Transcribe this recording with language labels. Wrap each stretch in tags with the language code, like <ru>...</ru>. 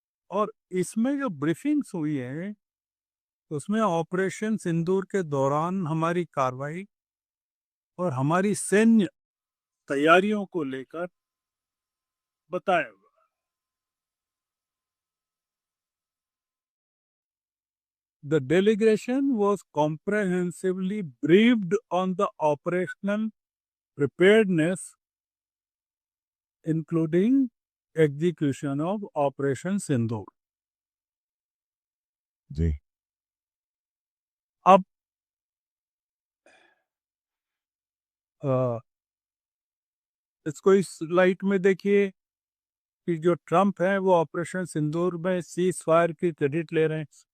<hi>और इसमें जो ब्रीफिंग्स हुई है, उसमें ऑपरेशन सिंदूर के दौरान हमारी कार्रवाई और हमारी सैन्य तैयारियों को लेकर बताया हुआ।</hi> <en>The delegation was comprehensively briefed on the operational preparedness, including execution of Operation Sindoor.</en> <hi>जी अब अ, इसको इस लाइट में देखिए कि जो ट्रम्प है वो ऑपरेशन सिंदूर में सीज फायर की क्रेडिट ले रहे हैं।</hi>